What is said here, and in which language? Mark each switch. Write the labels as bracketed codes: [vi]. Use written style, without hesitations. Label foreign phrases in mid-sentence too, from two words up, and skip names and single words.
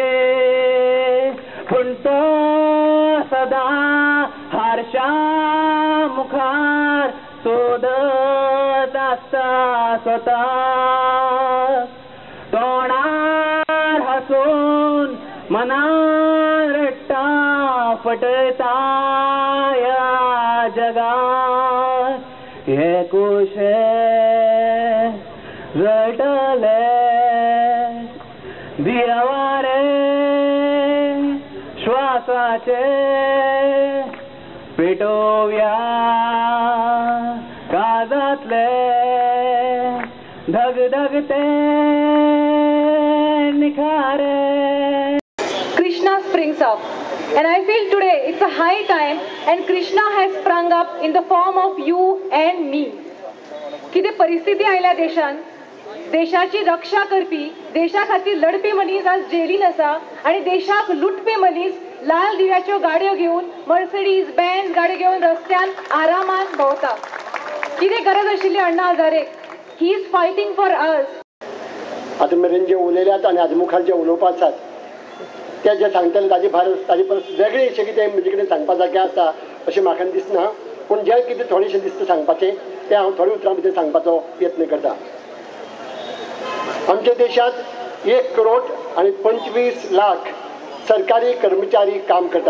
[kok] पूण तो सदा हारशा मुखार सोदत आसता स्वता तोंडार हसून मनान रडटा फटयता या जगात हे कुशे रटले दियावारे श्वासाचे पेटोव्या काजातले धगधगते निखारे. [en] Krishna springs up, and I feel today it's a high time, and Krishna has sprung up in the form of you and me. [kok] किती परिस्थिती आयल्या देशान, देशाची रक्षा करपी, देशा खातीर लढपी मनीस आज जेलीन आसा आणि देशाक लुटपी मनीस लाल दिव्याच्यो गाडयो घेवन मर्सिडीज बेंझ गाडयो घेवन रस्त्यान आरामान भोंवता. कितें गरज आशिल्ली अण्णा हजारेक? [en] He is fighting for us. [kok] आता मेरेन जे उलयल्यात आनी हाजे मुखार जे उलोवपाक आसात ते जे सांगतले ताजे परस वेगळें अशें कितें म्हजे कडेन सांगपा सारकें आसा अशें म्हाका दिसना. पूण जें कितें थोडेंशें दिसता सांगपाचें तें हांव थोड्या उतरां भितर सांगपाचो यत्न करता. आमच्या देशांत 1 करोड आणि 25 लाख सरकारी कर्मचारी काम करतात.